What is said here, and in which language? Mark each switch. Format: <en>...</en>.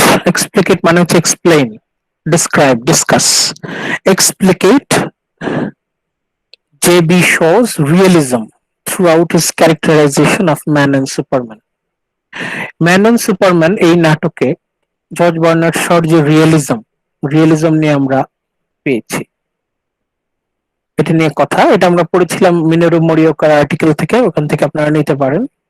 <bn>এক্সপ্লিকেট মানে হচ্ছে explain, describe, discuss.</bn> <en>Explicate JB Shaw's realism throughout his characterization of Man and Superman.</en> <bn>Man and Superman এই নাটকে George Bernard শর যে realism, realism নিয়ে আমরা পেয়েছি। এটা নিয়ে কথা, এটা আমরা পড়েছিলাম মিনোরু মরিওকার আর্টিকেল থেকে, ওখান থেকে আপনারা নিতে পারেন।</bn>